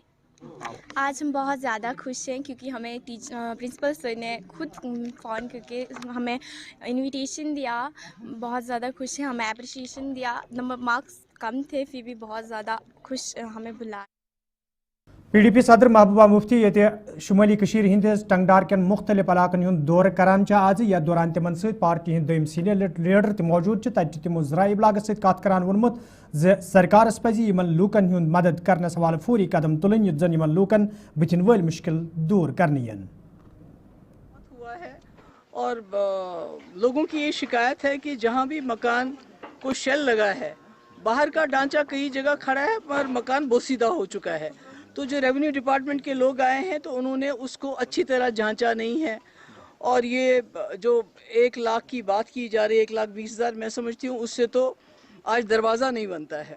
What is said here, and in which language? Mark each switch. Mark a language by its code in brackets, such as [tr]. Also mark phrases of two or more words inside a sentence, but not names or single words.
[hi] आज हम बहुत ज़्यादा खुश हैं क्योंकि हमें प्रिंसिपल सर ने खुद फ़ोन करके हमें इनविटेशन दिया। बहुत ज़्यादा खुश हैं, हमें अप्रिशिएशन दिया। [en] number marks [hi] कम थे फिर भी बहुत ज़्यादा खुश हमें बुलाया। [ks] PDP सदर महबूबा मुफ्ती ये शुमाली हंदिस टंगडार के मुख्तलिफ इलाकन हुंद दौर करान आज यथ दौरान तिमन सहित पार्टी हंद दोयम [en] senior leader [ks] तक मौजूद तत तिमो ज़राए इबलाग सहित कत करान वोनमुत ज सरकारस पज़ यमन लूकन हुंद मदद करने हवाले फौरी कदम तुलन युथ जन यमन लूकन बिथिन वल मुश्किल दूर करनी [hi] हुआ है। और लोगों की ये शिकायत है कि जहाँ भी मकान को शेल लगा है, बाहर का ढांचा कई जगह खड़ा है पर मकान बोसीदा हो चुका है। तो जो [en] revenue department [hi] के लोग आए हैं तो उन्होंने उसको अच्छी तरह जांचा नहीं है और ये जो 1 लाख की बात की जा रही है, 1,20,000 मैं समझती हूँ उससे तो आज दरवाज़ा नहीं बनता है।